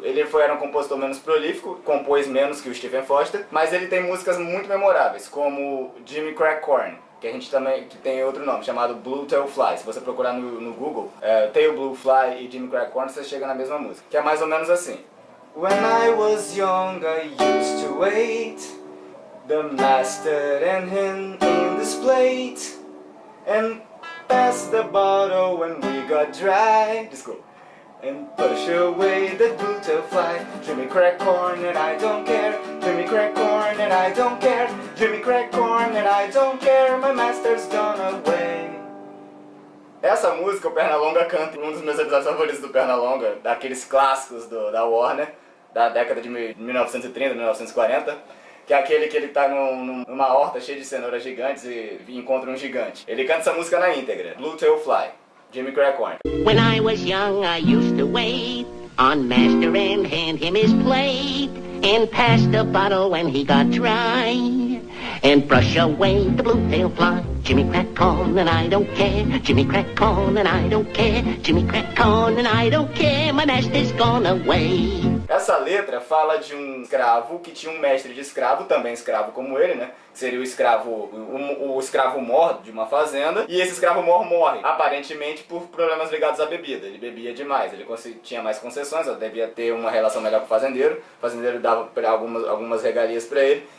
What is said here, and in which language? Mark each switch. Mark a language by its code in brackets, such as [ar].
[pt] Ele era um compositor menos prolífico, compôs menos que o Stephen Foster, mas ele tem músicas muito memoráveis, como Jimmy Crack Corn, que a gente também que tem outro nome, chamado Blue Tail Fly. Se você procurar no Google, Tail Blue Fly e Jimmy Crack Corn, você chega na mesma música, que é mais ou menos assim. [en] When I was young, I used to wait the master and him in this plate and pass the bottle when we got dry. [pt] Desculpa. [en] And push away the blue tail fly. Jimmy Crack Corn and I don't care. Jimmy Crack Corn and I don't care. Jimmy Crack Corn and I don't care. My master's gone away. [pt] Essa música o Pernalonga canta em um dos meus episódios favoritos do Pernalonga, daqueles clássicos da Warner, da década de 1930, 1940, que é aquele que ele tá numa horta cheia de cenouras gigantes e encontra um gigante. Ele canta essa música na íntegra, Blue Tail Fly, Jimmy Crack Corn. [en] When I was young, I used to wait on master and hand him his plate and pass the bottle when he got dry and brush away the blue tail fly. Jimmy Crack Corn and I don't care. Jimmy Crack Corn and I don't care. Jimmy Crack Corn and I don't care. My master's gone away. [pt] Essa letra fala de um escravo que tinha um mestre de escravo, também escravo como ele, né? Seria o escravo mor de uma fazenda. E esse escravo mor morre, aparentemente por problemas ligados à bebida. Ele bebia demais, ele tinha mais concessões, ele devia ter uma relação melhor com o fazendeiro dava algumas regalias para ele.